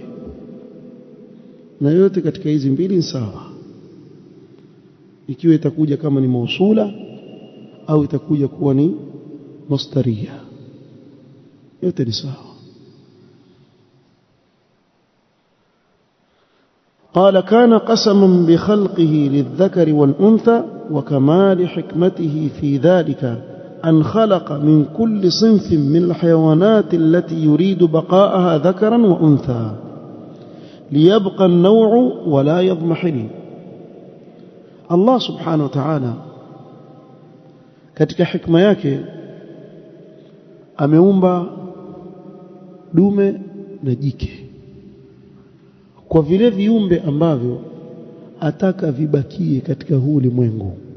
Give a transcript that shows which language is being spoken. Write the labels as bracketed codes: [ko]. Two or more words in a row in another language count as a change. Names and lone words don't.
[sw] Na yote katika hizi mbili ni sawa, ikiwa itakuja kama ni mausula au itakuja kuwa ni masdaria, yote ni sawa. [ar] قال كان قسما بخلقه للذكر والأنثى وكمال حكمته في ذلك أن خلق من كل صنف من الحيوانات التي يريد بقاءها ذكرا وأنثى ليبقى النوع ولا يضمحل. الله سبحانه وتعالى [sw] katika hikma yake ameumba dume na jike kwa vile viumbe ambavyo ataka vibakie katika huu ulimwengu.